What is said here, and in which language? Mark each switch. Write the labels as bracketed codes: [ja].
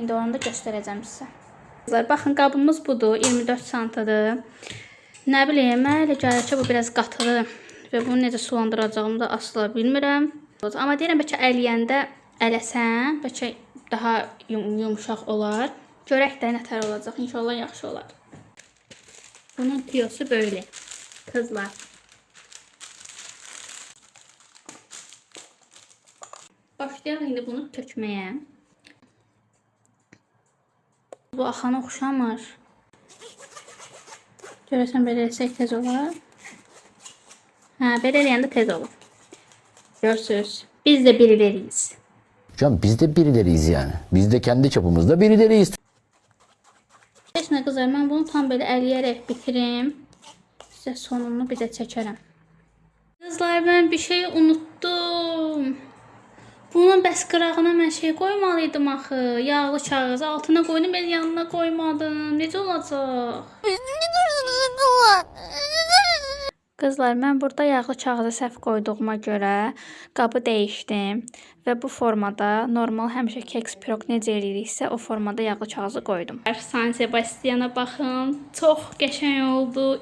[az] İndi onu da göstərəcəm sizə. Qızlar, baxın qabımız budur, 24 santıdır. Nə bileyim, mən elə gəlir ki, bu biraz qatıdır və bunu necə sulandıracağımı da asla bilmirəm. Amma deyirəm, bəlkə əliyəndə ələsən, bəlkə daha yumuşaq olar. Görək də nətər olacaq, inşallah yaxşı olar. [tr] Bunun tiyosu böyle, kızlar. [az] Başlayalım indi bunu tökməyə. Bu axana oxşamır. Görəsən belə eləsək tez olar. Hə, belə eləyəndə tez olur. [tr] Görsünüz. Biz de birileriyiz. Canım biz de birileriyiz yani. Biz de kendi çapımızda birileriyiz. [az] Keçmə qızlar, mən bunu tam belə əliyərək bitirim. Sizə sonunu bir də çəkərəm. Qızlar, mən bir şey unuttum. Bunun bəs qırağına mən şey qoymalıydım axı. Yağlı kağız altına qoydum, ben yanına qoymadım. Necə olacaq? Qızlar, mən burada yağlı kağıza səhv qoyduğuma görə qabı dəyişdim və bu formada normal həmişə keks pirog necə eləyiriksə o formada yağlı kağızı qoydum. San Sebastian'a baxın, çox qəşəng oldu.